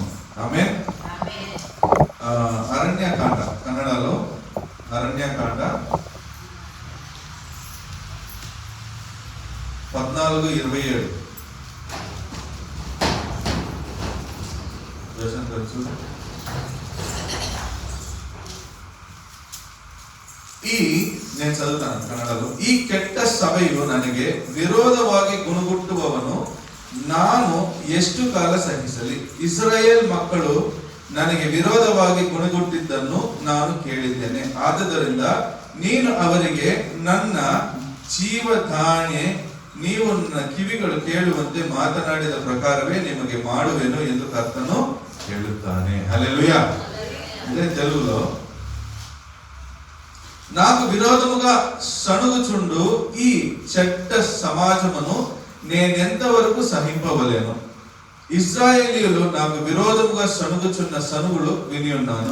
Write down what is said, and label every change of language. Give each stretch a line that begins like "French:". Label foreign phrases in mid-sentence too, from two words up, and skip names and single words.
Telugu: ఆమేన్. అరణ్యకాండ, కన్నడలో అరణ్యకాండ 14:27. నేను చదువుతాను కన్నడలో.
Kannada: ಈ ಕೆಟ್ಟ ಸಭೆಯು ನನಗೆ ವಿರೋಧವಾಗಿ ಗುಣಗುಟ್ಟುವವನು ನಾನು ಎಷ್ಟು ಕಾಲ ಸಹಿಸಲಿ? ಇಸ್ರಾಯೇಲ್ ಮಕ್ಕಳು ನನಗೆ ವಿರೋಧವಾಗಿ ಗುಣಗುಟ್ಟಿದ್ದನ್ನು ನಾನು ಕೇಳಿದ್ದೇನೆ. ಆದುದರಿಂದ ನೀನು ಅವರಿಗೆ ನನ್ನ ಜೀವದಾಣೆ, ನೀವು ನನ್ನ ಕಿವಿಗಳು ಕೇಳುವಂತೆ ಮಾತನಾಡಿದ ಪ್ರಕಾರವೇ ನಿಮಗೆ ಮಾಡುವೆನು ಎಂದು ಕರ್ತನು ಹೇಳುತ್ತಾನೆ.
Telugu: హల్లెలూయా. అంటే తెలుగులో, నాకు విరోధముగా సణుగుచుండు ఈ చెడ్డ సమాజమును నేనెంతవరకు సహింపవలేను? ఇశ్రాయేలీయులు నాకు విరోధముగా సణుగుచున్న సణుగులు విని ఉన్నాను.